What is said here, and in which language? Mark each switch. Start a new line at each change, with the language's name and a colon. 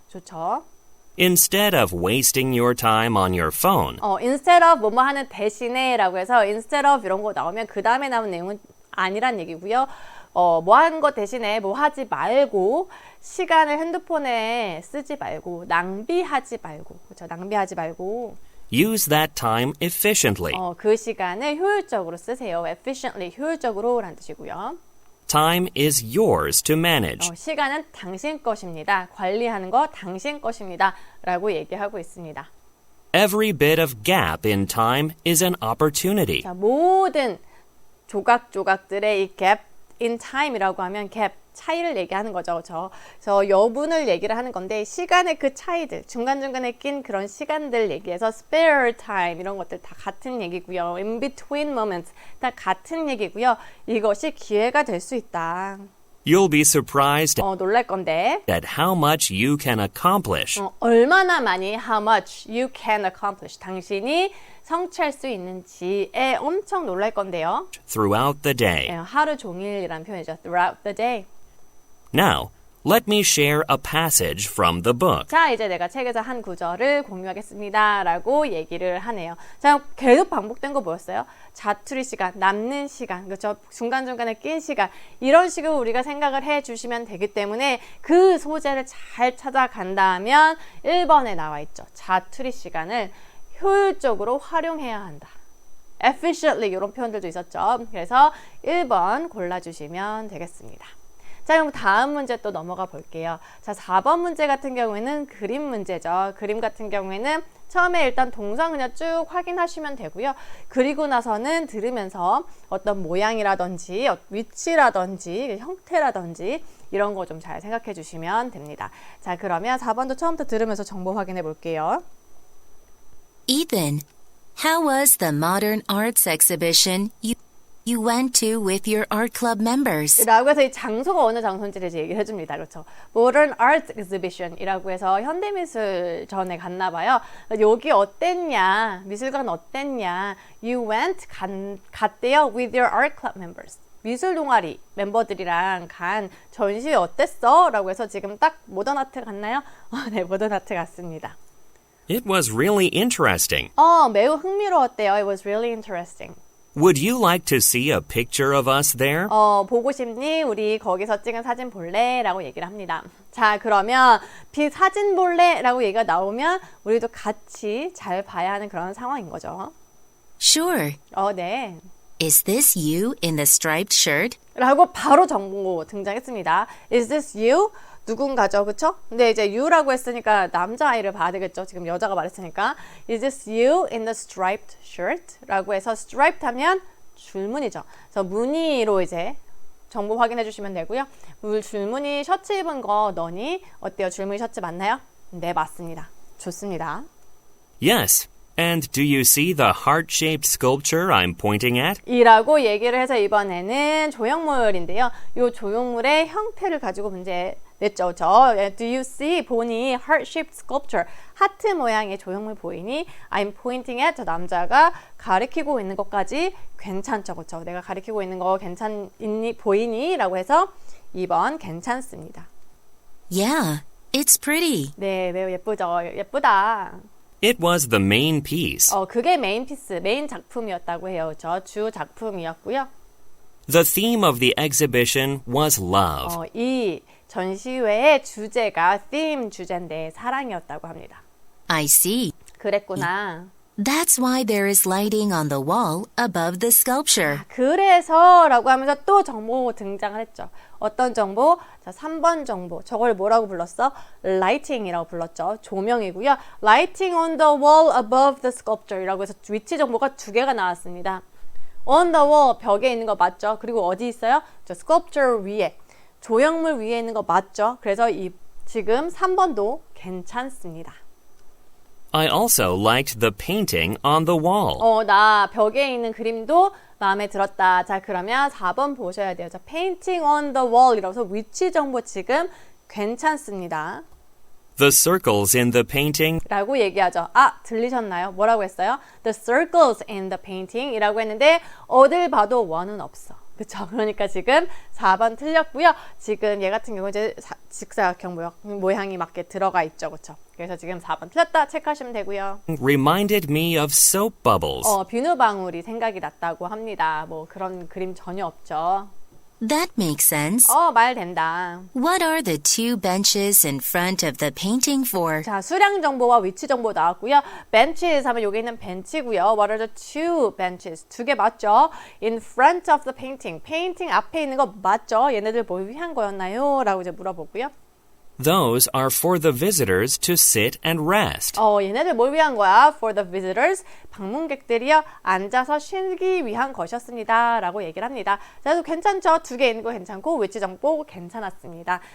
Korean: 좋죠.
English: Instead of wasting your time on your phone, instead of
Korean: 뭐뭐 하는 대신에 라고 해서 instead of 이런 거 나오면 그 다음에 나온 내용은 아니란 얘기고요. 뭐 하는 것 대신에 뭐 하지 말고 시간을 핸드폰에 쓰지 말고 낭비하지 말고 그렇죠. 낭비하지 말고
English: use that time efficiently.
Korean: 그 시간을 효율적으로 쓰세요. efficiently 효율적으로 라는 뜻이고요.
English: Time is yours to manage.
Korean: 시간은 당신 것입니다. 관리하는 거 당신 것입니다. 라고 얘기하고 있습니다.
English: Every bit of gap in time is an opportunity.
Korean: 자, 모든 조각조각들의 이
English: gap in time
Korean: 이라고 하면 gap, 차이를 얘기하는 거죠. 그래서 여분을 얘기를 하는 건데 시간의 그 차이들, 중간중간에 낀 그런 시간들 얘기해서
English: spare time
Korean: 이런 것들 다 같은 얘기고요.
English: in between moments
Korean: 다 같은 얘기고요. 이것이 기회가 될 수 있다.
English: You'll be surprised
Korean: 놀랄 건데
English: at how much you can accomplish.
Korean: 얼마나 많이
English: how much you can accomplish
Korean: 당신이 성취할 수 있는지에 엄청 놀랄 건데요.
English: throughout the day.
Korean: 하루 종일이라는 표현이죠.
English: throughout the day. Now, let me share a passage from the book.
Korean: 자, 이제 내가 책에서 한 구절을 공유하겠습니다. 라고 얘기를 하네요. 자, 계속 반복된 거 뭐였어요? 자투리 시간, 남는 시간, 그렇죠? 중간중간에 낀 시간. 이런 식으로 우리가 생각을 해 주시면 되기 때문에 그 소재를 잘 찾아간다면 1번에 나와 있죠. 자투리 시간을 효율적으로 활용해야 한다. efficiently 이런 표현들도 있었죠. 그래서 1번 골라주시면 되겠습니다. 자, 그럼 다음 문제 또 넘어가 볼게요. 자, 4번 문제 같은 경우에는 그림 문제죠. 그림 같은 경우에는 처음에 일단 동사 그냥 쭉 확인하시면 되고요. 그리고 나서는 들으면서 어떤 모양이라든지 위치라든지 형태라든지 이런 거 좀 잘 생각해 주시면 됩니다. 자, 그러면 4번도 처음부터 들으면서 정보 확인해 볼게요.
English: Ethan, how was the modern arts exhibition you went to with your art club members?
Korean: 라고 해서 이 장소가 어느 장소인지를 이제 얘기를 해줍니다. 그렇죠.
English: Modern Art Exhibition
Korean: 이라고 해서 현대미술전에 갔나 봐요. 여기 어땠냐? 미술관 어땠냐?
English: You went,
Korean: 갔대요
English: with your art club members.
Korean: 미술 동아리 멤버들이랑 간 전시 어땠어? 라고 해서 지금 딱 모던 아트 갔나요? 네, 모던 아트 갔습니다.
English: It was really interesting.
Korean: 매우 흥미로웠대요.
English: It was really interesting. Would you like to see a picture of us there?
Korean: 보고 싶니? 우리 거기서 찍은 사진 볼래? 라고 얘기를 합니다. 자, 그러면 사진 볼래? 라고 얘기가 나오면 우리도 같이 잘 봐야 하는 그런 상황인 거죠.
English: Sure.
Korean: 네.
English: Is this you in the striped shirt?
Korean: 라고 바로 정보 등장했습니다.
English: Is this you?
Korean: 누군가죠, 그쵸? 근데 이제 you라고 했으니까 남자아이를 봐야 되겠죠. 지금 여자가 말했으니까.
English: Is this you in the striped shirt?
Korean: 라고 해서 striped 하면 줄무늬죠. 그래서 무늬로 이제 정보 확인해 주시면 되고요. 줄무늬 셔츠 입은 거 너니? 어때요? 줄무늬 셔츠 맞나요? 네, 맞습니다. 좋습니다.
English: Yes. And do you see the heart-shaped sculpture I'm pointing at?
Korean: 이라고 얘기를 해서 이번에는 조형물인데요. 이 조형물의 형태를 가지고 문제 냈죠. 그렇죠?
English: Do you see?
Korean: 보니
English: heart-shaped sculpture.
Korean: 하트 모양의 조형물 보이니?
English: I'm pointing at.
Korean: 저 남자가 가리키고 있는 것까지 괜찮죠. 그렇죠? 내가 가리키고 있는 거 괜찮니? 보이니? 라고 해서 2번 괜찮습니다.
English: Yeah, it's pretty.
Korean: 네, 매우 예쁘죠. 예쁘다.
English: It was the main piece.
Korean: 그게 메인 피스, 메인 작품이었다고 해요. 그렇죠? 주 작품이었고요.
English: The theme of the exhibition was love.
Korean: 이 전시회의 주제가 theme 주제인데 사랑이었다고 합니다.
English: I see.
Korean: 그랬구나.
English: That's why there is lighting on the wall above the sculpture.
Korean: 그래서라고 하면서 또 정보 등장을 했죠. 어떤 정보? 자, 3번 정보. 저걸 뭐라고 불렀어? lighting이라고 불렀죠. 조명이고요.
English: lighting on the wall above the sculpture이라고
Korean: 해서 위치 정보가 2개가 나왔습니다.
English: on the wall,
Korean: 벽에 있는 거 맞죠? 그리고 어디 있어요? 저 sculpture 위에, 조형물 위에 있는 거 맞죠? 그래서 지금 3번도 괜찮습니다.
English: I also liked the painting on the wall.
Korean: 나 벽에 있는 그림도 마음에 들었다. 자, 그러면 4번 보셔야 돼요. 자,
English: painting on the wall
Korean: 이라서 위치 정보 지금 괜찮습니다.
English: The circles in the painting
Korean: 라고 얘기하죠. 들리셨나요? 뭐라고 했어요?
English: The circles in the painting
Korean: 이라고 했는데 어딜 봐도 원은 없어. 그쵸? 그러니까 지금 4번 틀렸고요. 지금 얘 같은 경우 이제 직사각형 모양이 맞게 들어가 있죠. 그쵸? 그래서 지금 4번 틀렸다 체크하시면 되고요.
English: reminded me of soap bubbles.
Korean: 비누방울이 생각이 났다고 합니다. 뭐 그런 그림 전혀 없죠.
English: That makes sense.
Korean: 말 된다.
English: What are the 2 benches in front of the painting for?
Korean: 자, 수량 정보와 위치 정보 나왔고요. benches 하면 여기 있는 벤치고요.
English: What are the 2 benches?
Korean: 2개 맞죠?
English: In front of the painting.
Korean: painting 앞에 있는 거 맞죠? 얘네들 뭘 위한 거였나요? 라고 이제 물어보고요.
English: Those are for the visitors to sit and rest.
Korean: 얘네들 뭘 위한 거야?
English: For the visitors.
Korean: 방문객들이요. 앉아서 쉬기 위한 것이었습니다. 라고 얘기를 합니다. 자, 또 괜찮죠? 2개 있는 거 괜찮고 위치 정보 괜찮았습니다.